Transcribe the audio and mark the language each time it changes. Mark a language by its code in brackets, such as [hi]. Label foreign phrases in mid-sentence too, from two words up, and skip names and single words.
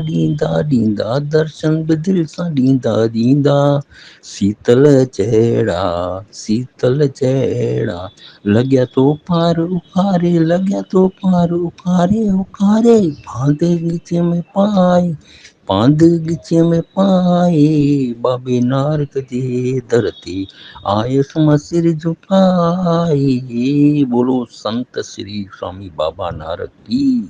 [sd] ॾींदा ॾींदा, दर्शन बि दिलि सां ॾींदा ॾींदा, शीतल जहिड़ा, शीतल जहिड़ा, लॻिया थो पार उखारे, लॻिया थो पार उखारे उखारे, पांध ॻिचीअ में पाए, पांध ॻिचीअ में पाए, बाबे नारग जी धरती, आयस मां सिर झुकाए। [hi] बोलो संत श्री स्वामी बाबा नारद की।